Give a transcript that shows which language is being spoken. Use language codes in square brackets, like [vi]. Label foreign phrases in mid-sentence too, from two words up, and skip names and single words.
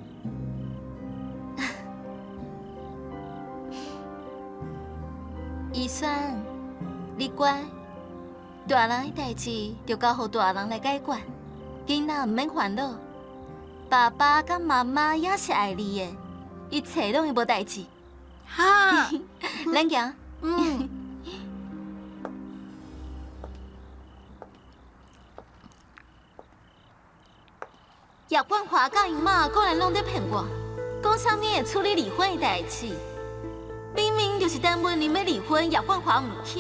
[nan] 医生，你乖，大人的代志就交予大人来解决，囡仔毋免烦恼。爸爸甲妈妈也是爱你的，一切拢会无代志。好，咱行。叶冠华甲因妈果然拢在骗我，讲啥物会处理离婚的代志，明明就是等文林要离婚，叶冠华唔肯。